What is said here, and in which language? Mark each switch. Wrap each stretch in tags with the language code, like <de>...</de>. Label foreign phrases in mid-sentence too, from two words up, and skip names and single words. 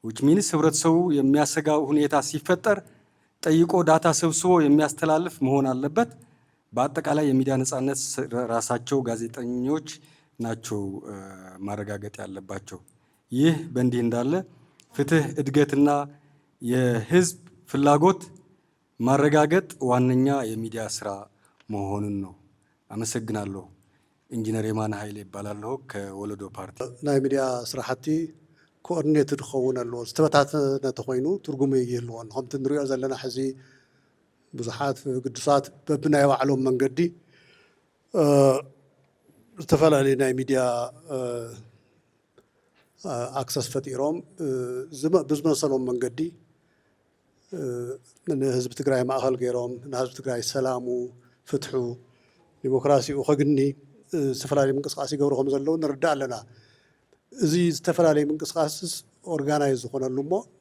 <en>which means</en> <am>ህብረተሰቡ የሚያሰጋው ሁኔታ ሲፈጠር ጠይቆ ዳታ ሰብስቦ የሚያስተላልፍ መሆን አለበት። በአጠቃላይ የሚዲያ ነጻነት ራሳቸው ጋዜጠኞች ናቸው ማረጋገጥ ያለባቸው። ይህ በእንዲህ እንዳለ ፍትህ፣ እድገትና የህዝብ ፍላጎት ማረጋገጥ ዋነኛ የሚዲያ ስራ መሆኑን ነው። አመሰግናለሁ። ኢንጂነር የማነ ኃይሌ ይባላለሁ ከወለዶ ፓርቲ።</am> <ti>ናይ ሚዲያ ስራሕቲ ኮኦርዲኔትድ ክኸውን ኣለዎ። ዝተበታተነ ተኮይኑ ትርጉም ይህልዎ። ከምቲ ንሪኦ ዘለና ሕዚ ብዙሓት ቅዱሳት በብናይ ባዕሎም መንገዲ ዝተፈላለዩ ናይ ሚዲያ ኣክሰስ ፈጢሮም ብዝመሰሎም መንገዲ ንህዝቢ ትግራይ ማእኸል ገይሮም ንህዝቢ ትግራይ ሰላሙ፣ ፍትሑ፣ ዲሞክራሲኡ ከግኒ ዝተፈላለዩ ምንቅስቃስ ይገብሩ ከም ዘለዉ ንርዳእ ኣለና። እዚ ዝተፈላለዩ ምንቅስቃስስ ኦርጋናይዝ ዝኾነሉ እሞ</ti>